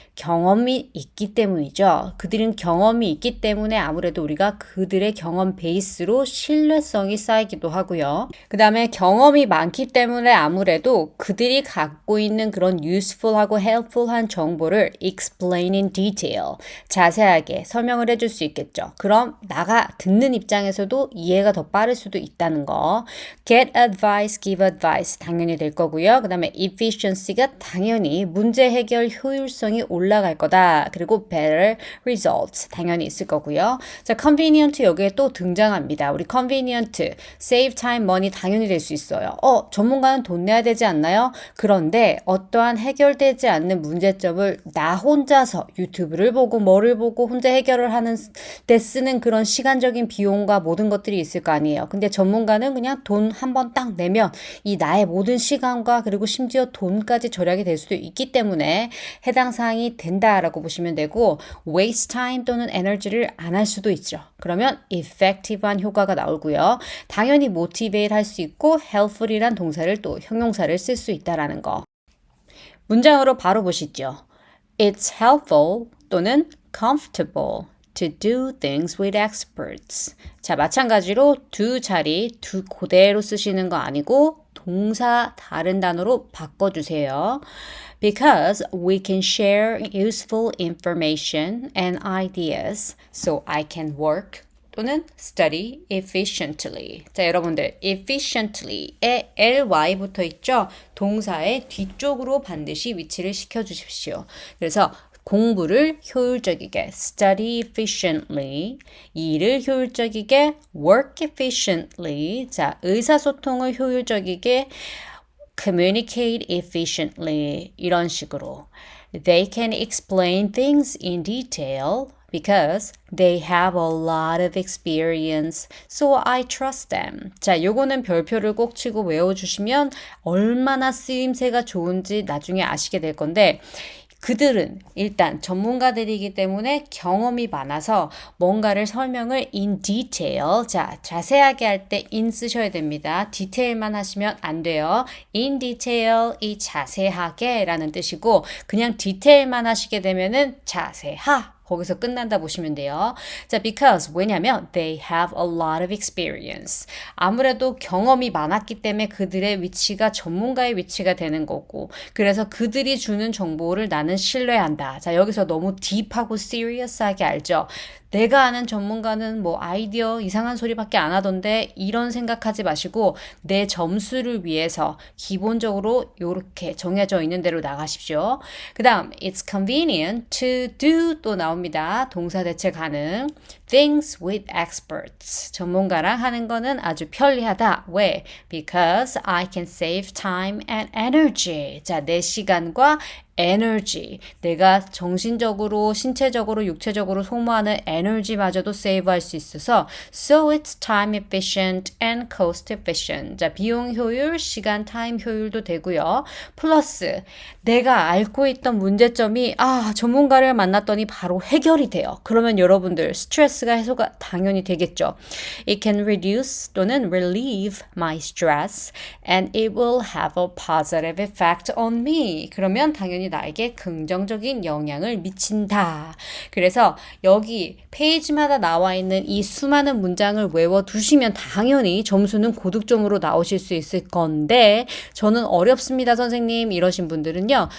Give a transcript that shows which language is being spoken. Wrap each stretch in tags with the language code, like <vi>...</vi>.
<ko>경험이 있기 때문이죠. 그들은 경험이 있기 때문에 아무래도 우리가 그들의 경험 베이스로 신뢰성이 쌓이기도 하고요. 그 다음에 경험이 많기 때문에 아무래도 그들이 갖고 있는 그런 useful하고 helpful한 정보를</ko> <en>explain in detail,</en> <ko>자세하게 설명을 해줄 수 있겠죠. 그럼 나가 듣는 입장에서도 이해가 더 빠를 수도 있다는 거.</ko> <en>get advice, give advice</en> <ko>당연히 될 거고요. 그 다음에 efficiency가 당연히 문제 해결 효율성이 올라갈 거다. 그리고 better results 당연히 있을 거고요. 자, convenient 여기에 또 등장합니다. 우리 convenient,</ko> <en>save time, money</en> <ko>당연히 될 수 있어요. 전문가는 돈 내야 되지 않나요? 그런데 어떠한 해결되지 않는 문제점을 나 혼자서 유튜브를 보고 뭐를 보고 혼자 해결을 하는 데 쓰는 그런 시간적인 비용과 모든 것들이 있을 거 아니에요. 근데 전문가는 그냥 돈 한 번 딱 내면 이 나의 모든 시간과 그리고 심지어 돈까지 절약이 될 수도 있기 때문에 해당 사항이 된다라고 보시면 되고</ko> <en>waste time</en> <ko>또는 에너지를 안 할 수도 있죠. 그러면 effective한 효과가 나오고요. 당연히 motivate 할 수 있고 helpful이란 동사를 또 형용사를 쓸 수 있다라는 거. 문장으로 바로 보시죠.</ko> <en>It's helpful</en> <ko>또는</ko> <en>comfortable to do things with experts.</en> <ko>자, 마찬가지로 do 자리 do 그대로 쓰시는 거 아니고 동사 다른 단어로 바꿔주세요.</ko> <en>Because we can share useful information and ideas so I can work</en> <ko>또는</ko> <en>study efficiently.</en> <ko>자, 여러분들 efficiently에 ly 붙어 있죠? 동사의 뒤쪽으로 반드시 위치를 시켜주십시오. 그래서 공부를 효율적이게</ko> <en>study efficiently,</en> <ko>일을 효율적이게</ko> <en>work efficiently,</en> <ko>자, 의사소통을 효율적이게</ko> <en>communicate efficiently</en> <ko>이런 식으로</ko> <en>They can explain things in detail because they have a lot of experience, so I trust them.</en> <ko>자, 요거는 별표를 꼭 치고 외워주시면 얼마나 쓰임새가 좋은지 나중에 아시게 될 건데 그들은 일단 전문가들이기 때문에 경험이 많아서 뭔가를 설명을</ko> <en>in detail,</en> <ko>자, 자세하게 할 때 in 쓰셔야 됩니다. 디테일만 하시면 안 돼요. in detail, 이 자세하게 라는 뜻이고 그냥 디테일만 하시게 되면은 자세하 거기서 끝난다 보시면 돼요.</ko> <en>자, because</en> <ko>왜냐면</ko> <en>they have a lot of experience.</en> <ko>아무래도 경험이 많았기 때문에 그들의 위치가 전문가의 위치가 되는 거고 그래서 그들이 주는 정보를 나는 신뢰한다. 자, 여기서 너무 딥하고 serious하게 알죠? 내가 아는 전문가는 뭐 아이디어 이상한 소리밖에 안 하던데 이런 생각하지 마시고 내 점수를 위해서 기본적으로 이렇게 정해져 있는 대로 나가십시오. 그 다음 it's convenient to do 또 나옵니다. 동사 대체 가능. things with experts. 전문가랑 하는 거는 아주 편리하다. 왜?</ko> <en>Because I can save time and energy.</en> <ko>자, 내 시간과 에너지, 내가 정신적으로, 신체적으로, 육체적으로 소모하는 에너지마저도 세이브할 수 있어서</ko> <en>so it's time efficient and cost efficient.</en> <ko>자, 비용 효율, 시간 타임 효율도 되고요. 플러스 내가 앓고 있던 문제점이 전문가를 만났더니 바로 해결이 돼요. 그러면 여러분들 스트레스가 해소가 당연히 되겠죠.</ko> <en>It can reduce</en> <ko>또는</ko> <en>relieve my stress and it will have a positive effect on me.</en> <ko>그러면 당연히 나에게 긍정적인 영향을 미친다. 그래서 여기 페이지마다 나와 있는 이 수많은 문장을 외워두시면 당연히 점수는 고득점으로 나오실 수 있을 건데 저는 어렵습니다 선생님 이러신 분들은요.</ko>